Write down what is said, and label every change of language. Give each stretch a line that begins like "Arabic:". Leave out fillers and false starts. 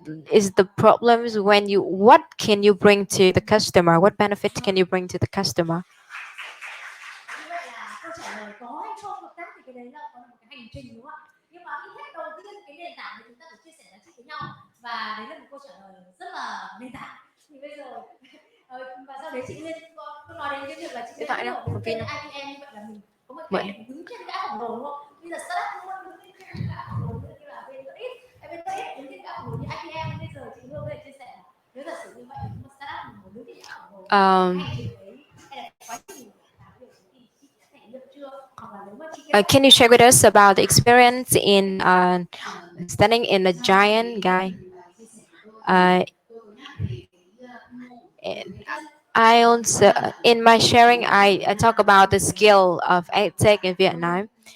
English: Is the problems when you, what can you bring to the customer, what benefit can you bring to the customer?
Vietnamese: Như vậy là câu trả lời có hay không hợp tác thì cái đấy là có một cái hành trình đúng không ạ? Nhưng mà ít nhất đầu tiên cái nền tảng thì chúng ta phải chia sẻ giá trị với nhau, và đấy là một câu trả lời rất là nền tảng. Thì bây giờ và sau đấy chị Liên có nói đến cái việc là chị Liên hiểu được cái IPM, như vậy là mình có một cái đứng trên gã khổng lồ đúng không? Bây giờ startup luôn đứng trên gã khổng lồ như là bên lợi ích, bên lợi ích đứng trên gã khổng lồ như IPM. Bây giờ chị Hương có thể chia sẻ nếu giả sử như vậy thì một startup mình đứng trên gã khổng lồ, hành trình đấy hay là quá trình
English: can you share with us about the experience in standing in a giant guy? And I also, in my sharing, I talk about the skill of tech in Vietnam.